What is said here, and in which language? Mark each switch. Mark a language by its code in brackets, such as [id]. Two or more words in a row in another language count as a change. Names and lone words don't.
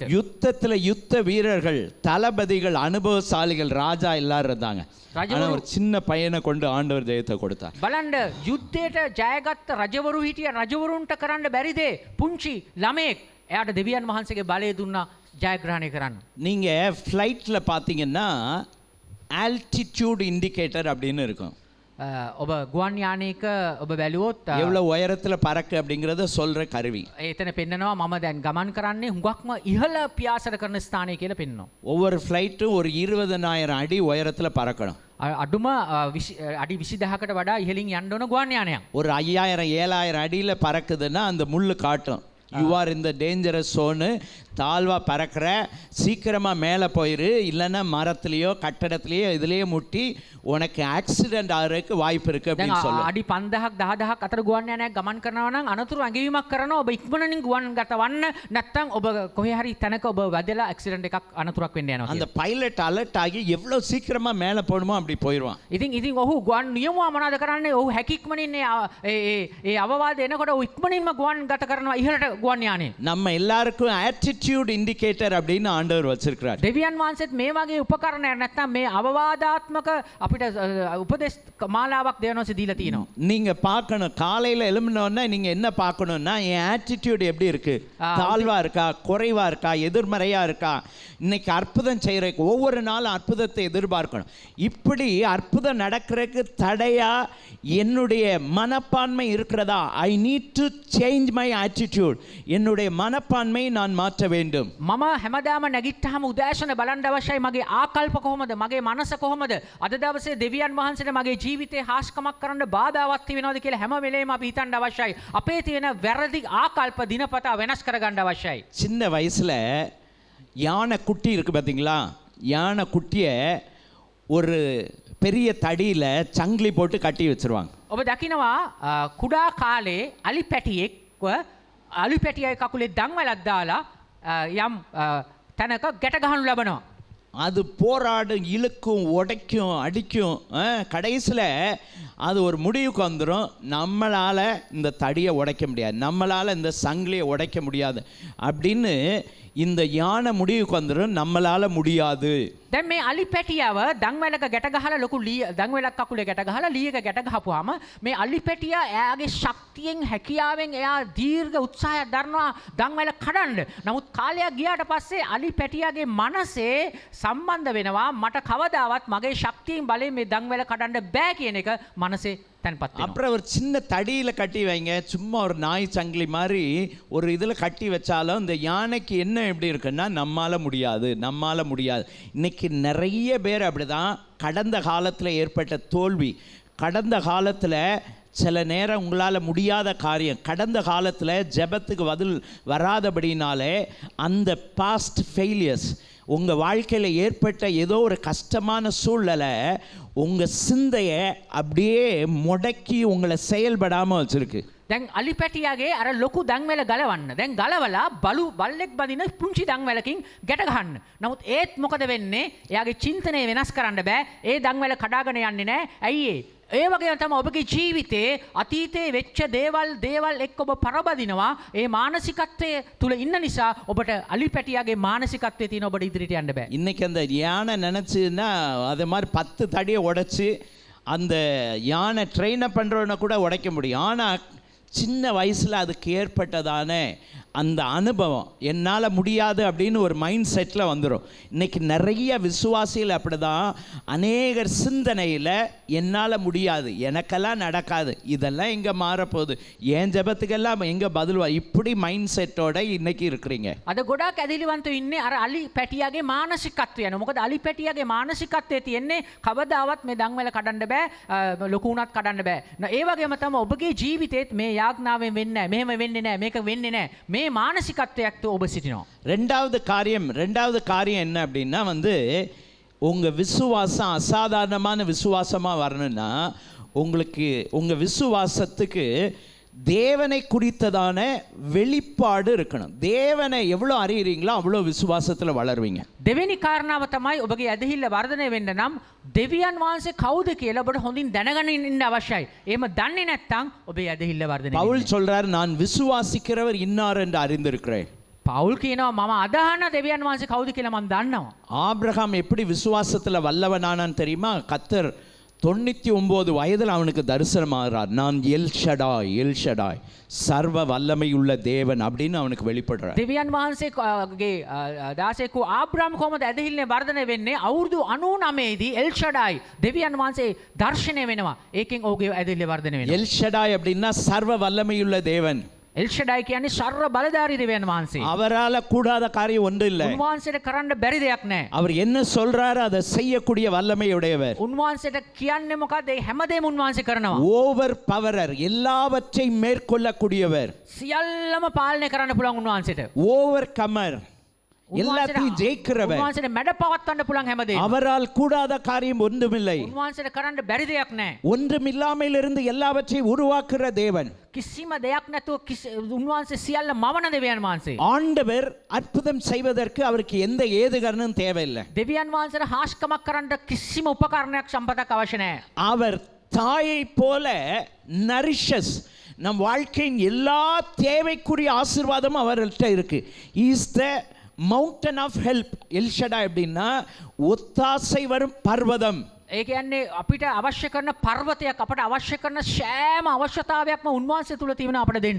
[ta] யுத்தத்தில் யுத்த வீரர்கள், தளபதிகள், அனுபவசாலிகள், ராஜா எல்லாரும் இருந்தாங்க. ஆனால் ஒரு சின்ன பையனை கொண்டு ஆண்டவர் ஜெயத்தை கொடுத்தார். [si] බලන්න යුද්ධයට ජයගත්ත රජවරු හිටියා. රජවරුන්ට කරන්න බැරි දේ පුංචි ළමයෙක් එයාට දෙවියන් වහන්සේගේ බලය දුන්නා ජයග්‍රහණය කරන්න. [ta] நீங்கள் ஃப்ளைட்டில் பார்த்தீங்கன்னா [en] altitude indicator [ta] அப்படின்னு இருக்கும். [si] ඔබ ගුවන් යානයක ඔබ බැලුවොත් [ta] எவ்வளோ உயரத்தில் பறக்கு அப்படிங்கிறத சொல்கிற கருவி. [si] එතන පෙන්නනවා මම දැන් ගමන් කරන්නේ හුඟක්ම ඉහළ පියාසර කරන ස්ථානය කියලා පෙන්නනවා. [ta] ஒவ்வொரு ஃப்ளைட்டும் ஒரு 20,000 அடி உயரத்தில் பறக்கணும். [si] අඩුම අඩි 20000කට වඩා ඉහළින් යන්න ඕන ගුවන් යානයක්. [ta] ஒரு 5000-7000 அடியில் பறக்குதுன்னா அந்த முள்ளு காட்டும், [en] you are in the dangerous zone, [ta] தாழ்வாக பறக்கிற, சீக்கிரமாக மேலே போயிரு, இல்லைன்னா மரத்துலேயோ கட்டடத்துலேயோ இதுலேயே முட்டி உனக்கு ஆக்சிடென்ட் ஆகிறதுக்கு வாய்ப்பு இருக்குது அப்படின்னு சொல்லுவோம். [si] අඩි 5000ක් 10000ක් අතර ගුවන් යානයක් ගමන් කරනවා නම් අනතුරු ඇඟවීමක් කරනවා. ඔබ ඉක්මනින් ගුවන් ගත වන්න, නැත්නම් ඔබ කොහේ හරි තැනක ඔබ වැදලා ඇක්සිඩන්ට් එකක් අනතුරක් වෙන්න යනවා. [ta] அந்த பைலட் அலர்ட் ஆகி எவ்வளோ சீக்கிரமாக மேலே போகணுமோ அப்படி போயிடுவான். [si] ඉතින් ඔහු ගුවන් නියමුවා මොනවද කරන්නේ? ඔහු හැකියක්මනින් ඒ අවවාද එනකොට ඔහු ඉක්මනින්ම ගුවන් ගත කරනවා ඉහළට ගුවන් යානේ. [ta] நம்ம எல்லாருக்கும் [en] attitude indicator [ta] அப்படின்னு ஆண்டவர் வச்சிருக்கிறார். [si] දෙවියන් වහන්සේත් මේ වගේ උපකරණයක් නැත්නම් මේ අවවාදාත්මක අපිට උපදේශ මාලාවක් දෙවියන් වහන්සේ දීලා තියෙනවා. [ta] நீங்க பார்க்கணும், காலையில எழும்பினோன்னா நீங்க என்ன பார்க்கணும்னா என் ஆட்டிடியூட் எப்படி இருக்கு, தாழ்வா இருக்கா, குறைவா இருக்கா, எதிர்மறையா இருக்கா. இன்னைக்கு அற்புதம் செய்யறதுக்கு ஒவ்வொரு நாளும் அற்புதத்தை எதிர்பார்க்கணும். இப்படி அற்புதம் நடக்கிறதுக்கு தடையா என்னுடைய மனப்பான்மை இருக்கிறதா? [en] I need to change my attitude. [ta] என்னுடைய மனப்பான்மை நான் மாற்ற வேண்டும். [si] මම හැමදාම නැගිට්ටාම උදෑසන බලන්න අවශ්‍යයි මගේ ආකල්ප කොහොමද, මගේ මනස කොහොමද, අද දවසේ දෙවියන් වහන්සේට මගේ ජීවිතේ හාස්කමක් කරන්න බාධාවක් තියනවද කියලා හැම වෙලේම අපි හිතන්න අවශ්‍යයි. අපේ තියෙන වැරදි ආකල්ප දිනපතා වෙනස් කරගන්න අවශ්‍යයි. [ta] சின்ன வயசுல யானை குட்டி இருக்கு பார்த்தீங்களா? யானை குட்டியை ஒரு பெரிய தடியில் சங்கிலி போட்டு கட்டி வச்சிருவாங்க. [si] ඔබ දකිනවා කුඩා කාලේ අලි පැටියෙක්ව අලි පැටියයි කකුලේ දම්වැලක් දාලා යම් තැනක ගැට ගහනු ලබනවා. [ta] அது போராடும், இழுக்கும், உடைக்கும், அடிக்கும். கடைசியில் அது ஒரு முடிவுக்கு வந்துடும், நம்மளால் இந்த தடியை உடைக்க முடியாது, நம்மளால் இந்த சங்கிலியை உடைக்க முடியாது அப்படின்னு இந்த யானை முடிவுக்கு வந்துடும், நம்மளால் முடியாது. [si] දැන් මේ අලි පැටියව දම්වැලක ගැට ගහලා ලොකු දම්වැලක් කකුලේ ගැට ගහලා ලීයක ගැට ගහපුවාම මේ අලි පැටියා එයාගේ ශක්තියෙන් හැකියාවෙන් එයා දීර්ඝ උත්සාහයක් දරනවා දම්වැල කඩන්න. නමුත් කාලයක් ගියාට පස්සේ අලි පැටියාගේ මනසේ සම්බන්ධ වෙනවා මට කවදාවත් මගේ ශක්තියෙන් බලයෙන් මේ දම්වැල කඩන්න බෑ කියන එක මනසේ තැන්පත් වෙනවා. [ta] அப்புறம் ஒரு சின்ன தடியில் கட்டி வைங்க, சும்மா ஒரு நாய் சங்கிலி மாதிரி ஒரு இதில் கட்டி வச்சாலும் இந்த யானைக்கு என்ன எப்படி இருக்குன்னா நம்மால் முடியாது, நம்மால் முடியாது. இன்னைக்கு நிறைய பேர் அப்படிதான். கடந்த காலத்தில் ஏற்பட்ட தோல்வி, கடந்த காலத்தில் சில நேரம் உங்களால் முடியாத காரியம், கடந்த காலத்தில் ஜெபத்துக்கு பதில் வராதபடினாலே அந்த [en] past failures, [ta] உங்கள் வாழ்க்கையில் ஏற்பட்ட ஏதோ ஒரு கஷ்டமான சூழ்நிலை உங்கள் சிந்தையை அப்படியே முடக்கி உங்களை செயல்படாமல் வச்சுருக்கு. [si] දැන් අලි පැටියාගේ අර ලොකු දන්වැල ගලවන්න. දැන් ගලවලා බලු බල්ලෙක් බදින පුංචි දන්වැලකින් ගැට ගහන්න. නමුත් ඒත් මොකද වෙන්නේ? එයාගේ චින්තනය වෙනස් කරන්න බෑ. ඒ දන්වැල කඩාගෙන යන්නේ නැහැ. ඇයි ඒ වගේම තමයි ඔබගේ ජීවිතේ අතීතයේ වෙච්ච දේවල් එක්ක ඔබ පරබදිනවා. ඒ මානසිකත්වයේ තුල ඉන්න නිසා ඔබට අලි පැටියාගේ මානසිකත්වයේ තියෙන ඔබට ඉදිරියට යන්න බෑ. [ta] இன்னைக்கு அந்த யானை நினச்சின்னா அது மாதிரி 10 தடியை உடைச்சி அந்த யானை ட்ரெயினை பண்ணுறவனை கூட உடைக்க முடியும். ஆனால் சின்ன வயசில் அதுக்கு ஏற்பட்டதான அந்த அனுபவம் என்னால் முடியாது அப்படின்னு ஒரு [en] mind set-il [ta] வந்துடும். இன்றைக்கி நிறைய விசுவாசிகள் அப்படி தான். அநேகர் சிந்தனையில் என்னால் முடியாது, எனக்கெல்லாம் நடக்காது, இதெல்லாம் எங்கே மாறப்போகுது, என் ஜபத்துக்கெல்லாம் எங்கே பதில்வா, இப்படி [en] mind set-oda [ta] இன்றைக்கி இருக்கிறீங்க. [si] අද ගොඩක් ඇදිලිවන්තයෝ ඉන්නේ අර අලි පැටියාගේ මානසිකත්වය යන. මොකද අලි පැටියාගේ මානසිකත්වයේ තියෙන්නේ කවදාවත් මේ දන්වැල කඩන්න බෑ, ලොකු උනත් කඩන්න බෑ. ඒ වගේම තමයි ඔබගේ ජීවිතේත් මේ යාඥාවෙන් වෙන්නේ නැහැ, මෙහෙම වෙන්නේ නැහැ, මේක වෙන්නේ නැහැ. මේ මානසිකත්වයක් ඔබ සිටිනවා. [ta] ரெண்டாவது காரியம் என்ன அப்படின்னா உங்கள் விசுவாசம் அசாதாரணமான விசுவாசமாக வரணும்னா உங்களுக்கு உங்கள் விசுவாசத்துக்கு தேவனை குறித்ததான வெளிப்பாடு இருக்கணும். தேவனை எவ்வளோ அறியறீங்களோ அவ்வளோ விசுவாசத்தில் வளருவீங்க. [si] දෙවෙනි කාරණාව තමයි ඔබගේ ඇදහිල්ල වර්ධනය වෙන්න නම් දෙවියන් වහන්සේ කවුද කියලා ඔබට හොඳින් දැනගෙන ඉන්න අවශ්‍යයි. එහෙම දන්නේ නැත්නම් ඔබේ ඇදහිල්ල වර්ධනය වෙන්නේ. [ta] பவுல் சொல்றார், நான் விசுவாசிக்கிறவர் இன்னார் என்று அறிந்திருக்கிறேன். [si] පවුල් කියනවා මම අදහන දෙවියන් වහන්සේ කවුද කියලා මම දන්නවා. [ta] ஆபிரகாம் எப்படி விசுவாசத்தில் வல்லவனானான்னு தெரியுமா? கர்த்தர் 99 வயதில் அவனுக்கு தரிசனமாகிறார். நான் எல்ஷடாய் சர்வ வல்லமையுள்ள தேவன் அப்படின்னு அவனுக்கு வெளிப்படுறார். [si] දෙවියන් වහන්සේගේ දාසයෙකු ආබ්‍රහම් කොහොමද ඇදහිල්ලේ වර්ධනය වෙන්නේ? අවුරුදු 99 දී එල්ෂඩායි දෙවියන් වහන්සේ දර්ශනය වෙනවා. ඒකෙන් ඔහුගේ ඇදහිල්ල වර්ධනය වෙනවා. [ta] எல்ஷடாய் அப்படின்னா சர்வ வல்லமையுள்ள தேவன். [si] එල්ෂඩායි කියන්නේ සර්ව බලධාරී දෙවියන් වහන්සේ. [ta] அவரால கூடாத காரியம் ஒன்று இல்லை. [si] උන්වහන්සේට කරන්න බැරි දෙයක් නැහැ. [ta] அவர் என்ன சொல்றாரு அதை செய்யக்கூடிய வல்லமையுடையவர். [si] උන්වහන්සේට කියන්නේ මොකද? ඒ හැමදේම උන්වහන්සේ කරනවා. [en] over powerer, [ta] எல்லாவற்றையும் மேற்கொள்ளக்கூடியவர். [si] සියල්ලම පාලනය කරන්න පුළුවන් උන්වහන්සේට. [en] over comer, [ta] எல்லாத்தையும் ஜெயிக்கிறவர். [si] උන්වහන්සේට මැඩ පවත්වන්න පුළුවන් හැමදේම. [ta] அவரால் கூடாத காரியம் ஒன்றுமில்லை. [si] උන්වහන්සේට කරන්න බැරි දෙයක් නැහැ. [ta] ஒன்றுமில்லாமையிலிருந்து எல்லாவற்றையும் உருவாக்குற தேவன். [si] කිසිම දෙයක් නැතුව උන්වහන්සේ සියල්ල මවන දෙවියන් වහන්සේ. [ta] ஆண்டவர் அற்புதம் செய்வதற்கு அவருக்கு எந்த ஏதுகரணம் தேவையில்லை. [si] දෙවියන් වහන්සේට හාස්කමක් කරන්න කිසිම උපකරණයක් සම්පතක් අවශ්‍ය නැහැ. [ta] அவர் தாயை போல நரிஷஸ், நம் வாழ்க்கையின் எல்லா தேவைக்குரிய ஆசீர்வாதமும் அவர்கிட்ட இருக்கு. [en] is the mountain of help. [ta] எல்ஷடா எப்படின்னா ஒத்தாசை வரும் பர்வதம். [si] ඒ කියන්නේ අපිට අවශ්‍ය කරන පර්වතයක්, අපට අවශ්‍ය කරන සෑම අවශ්‍යතාවයක්ම උන්වහන්සේ තුල තියෙනවා අපට දෙන්න.